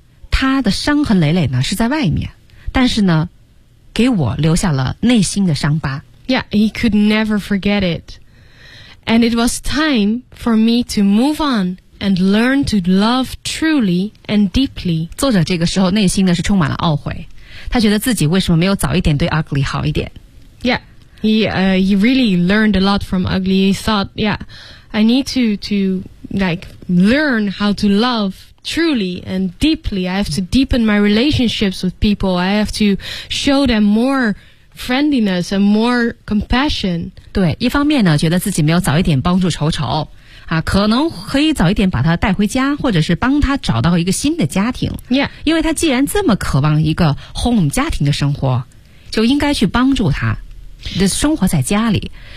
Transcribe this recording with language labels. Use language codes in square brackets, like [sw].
[zh] 他的伤痕累累呢是在外面，但是呢给我留下了内心的伤疤。 [en] Yeah, he could never forget it. And it was time for me to move on. And learn to love truly and deeply. [zh] 作者这个时候内心呢是充满了懊悔，他觉得自己为什么没有早一点对 Ugly 好一点。 [en] Yeah, he really learned a lot from Ugly. He thought, yeah, I need to like learn how to love truly and deeply. I have to deepen my relationships with people. I have to show them more friendliness and more compassion. [zh] 对，一方面呢，觉得自己没有早一点帮助丑丑。啊，可能可以早一点把他带回家，或者是帮他找到一个新的家庭。 [en] Yeah. [zh] 因为他既然这么渴望一个 home 家庭的生活，就应该去帮助他，就是、生活在家里。